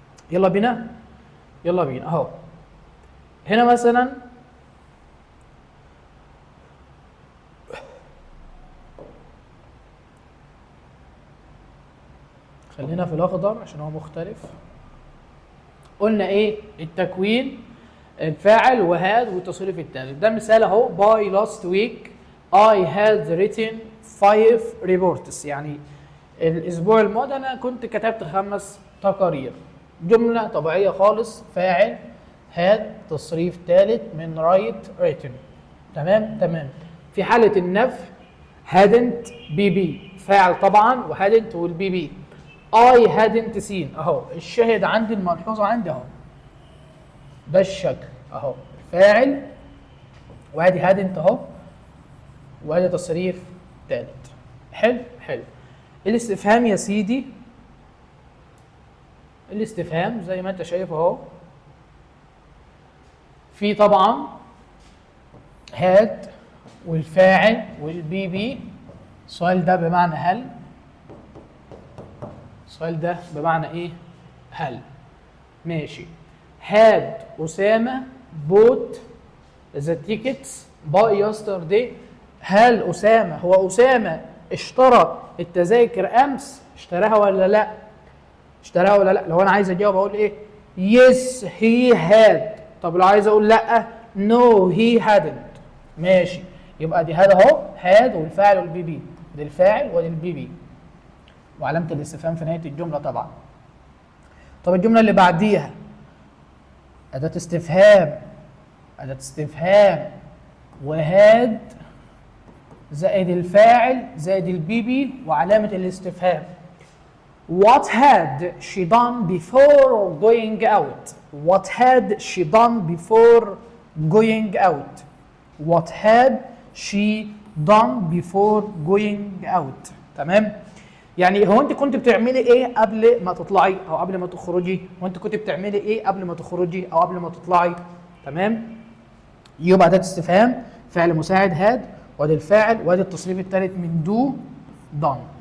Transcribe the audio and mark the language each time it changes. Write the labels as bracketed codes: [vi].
[ar] يلا بينا، يلا بينا. أهو هنا مثلا خلينا في الأخضر عشان هو مختلف. قلنا ايه؟ التكوين، الفاعل وهاد والتصريف الثالث. ده مثال اهو. [en] by last week I had written 5 reports. [ar] يعني الاسبوع الماضي انا كنت كتبت 5 تقارير. جمله طبيعيه خالص. فاعل had، تصريف ثالث من write written. تمام تمام. في حاله النفي hadn't بي بي، فاعل طبعا، وhadn't والبي بي. [en] I hadn't seen اهو. [ar] الشاهد عندي، الملحوظه عندي اهو، ده الشكل اهو. فاعل وادي hadn't اهو، وادي تصريف ثالث. حلو حلو. الاستفهام يا سيدي، الاستفهام زي ما انت شايف اهو، في طبعا had والفاعل والبي بي. السؤال ده بمعنى هل، السؤال ده بمعنى ايه؟ هل. ماشي. [en] had Usama bought the tickets by yesterday. [ar] هل أسامة، هو أسامة اشترى التذاكر أمس؟ اشتراها ولا لا؟ اشتراها ولا لا؟ لو أنا عايز أجاوب أقول إيه؟ [en] yes he had. [ar] طب لو عايز أقول لا، [en] no he hadn't. [ar] ماشي. يبقى دي هذا أهو، had والفاعل والبي بي. دي الفاعل ودي البي بي، وعلامة الاستفهام في نهاية الجملة طبعا. طب الجملة اللي بعديها أداة استفهام، أداة استفهام وهاد زائد الفاعل زائد البي بي وعلامة الاستفهام. [en] What had she done before going out? What had she done before going out? What had she done before going out؟ [ar] تمام؟ يعني هو انت كنت بتعملي ايه قبل ما تطلعي او قبل ما تخرجي؟ وانت كنت بتعملي ايه قبل ما تخرجي او قبل ما تطلعي؟ تمام؟ يبقى أداة استفهام، فعل مساعد هاد، وادي الفاعل، وادي التصريف الثالث من دو دون.